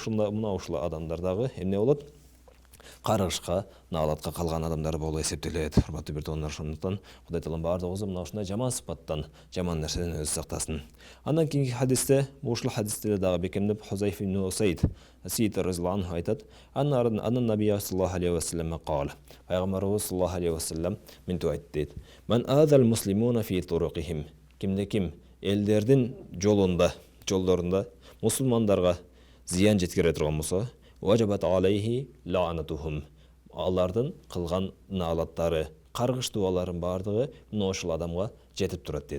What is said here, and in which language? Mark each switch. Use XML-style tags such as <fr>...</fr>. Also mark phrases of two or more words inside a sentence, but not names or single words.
<ky>Мына ушул адамдар дагы эмне болот? каргышка, наалатка калган адамдар болуп эсептелет. Урматтуу бирдоондар, ошондуктан Кудай Таалам баардыгыбызды мына ушундай жаман сыпаттан, жаман нерседен өзү сактасын. Андан кийинки хадисте, ушул хадисте дагы бекемдеп Хузайф ибн Усайд</ky> <ar>رضي الله عنه</ar> <ky>айтат:</ky> <ar>"أن النبي صلى الله عليه وسلم قال".</ar> <ky>Пайгамбарыбыз</ky> <ar>صلى الله عليه وسلم</ar> <ky>мынтип айтты дейт:</ky> <ar>"من آذى المسلمين في طرقهم".</ar> <ky>Кимде-ким элдердин жолдорунда мусулмандарга зыян жеткире турган болсо,</ky> <ar>وجبت عليه لعنتهم.</ar> <ky>Алардын кылган наалаттары, каргыш дубаларын бардыгы мына ошол адамга жетип турат дейт.</ky>